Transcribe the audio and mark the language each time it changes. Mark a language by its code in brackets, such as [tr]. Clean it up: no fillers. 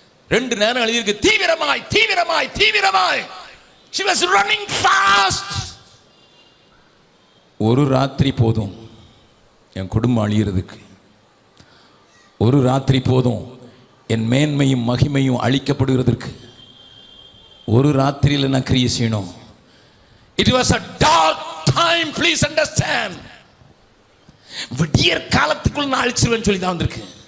[ta] 2 நேரம் எழுதியிருக்கு, தீவிரமாய். [en] She was running fast. [ta] ஒரு ராத்திரி போதும் என் குடும்பம் அழியறதுக்கு, ஒரு ராத்திரி போதும் என் மேன்மையும் மகிமையும் அழிக்கப்படுகிறதற்கு, ஒரு ராத்திரியில் நான் கிரியை செய்யணும். [en] It was a dark time, please understand. [ta] விடியற் காலத்துக்குள் நான் அழிச்சிருவேன் சொல்லி தான் வந்திருக்கு.